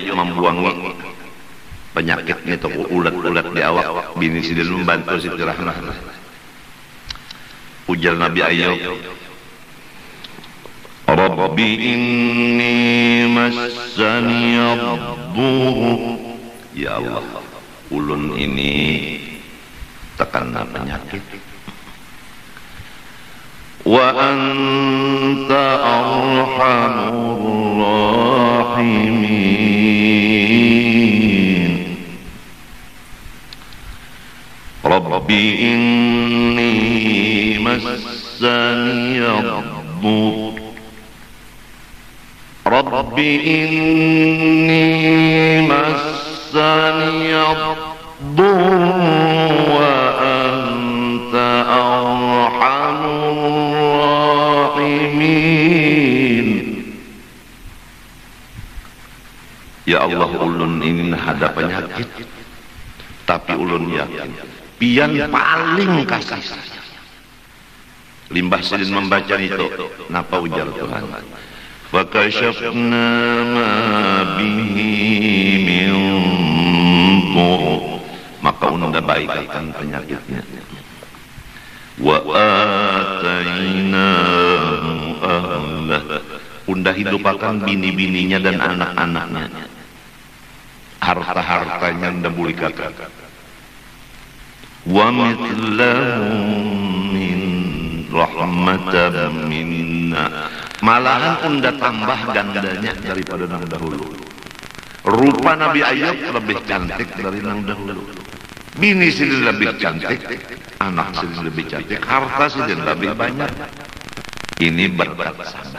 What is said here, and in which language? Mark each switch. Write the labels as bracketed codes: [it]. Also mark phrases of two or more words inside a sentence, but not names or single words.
[bjn] membuangi penyakitnya itu ulat-ulat di awak, bini Sidin membantu Siti Rahmah. Ujar Nabi Ayub, [ar] رب إني مسني الضر. يا الله, [bjn] ulun ini terkena penyakit. [ar] وأنت أرحم الراحمين. رب إني مسني الضر. رب إني مسني الضر وأنت أرحم الراحمين. [bjn] Ya Allah, ulun ini ada penyakit, tapi ulun yakin pian paling kasih sayang. Limbah Sidin membaca itu, napa ujar Tuhan? [ar] فكشفنا ما به من ضر, [bjn] maka unda baikkan penyakitnya. [ar] وآتيناه أهله, [bjn] unda hidupakan bini-bininya dan anak-anaknya, harta-hartanya unda bulikakan. [ar] ومثلهم من رحمة منا, [bjn] malahan unda tambah gandanya daripada nang dahulu. Rupa Nabi Ayub lebih cantik dari nang dahulu. Bini Sidin lebih cantik, anak Sidin lebih cantik, harta Sidin lebih banyak. Ini berkat sabar.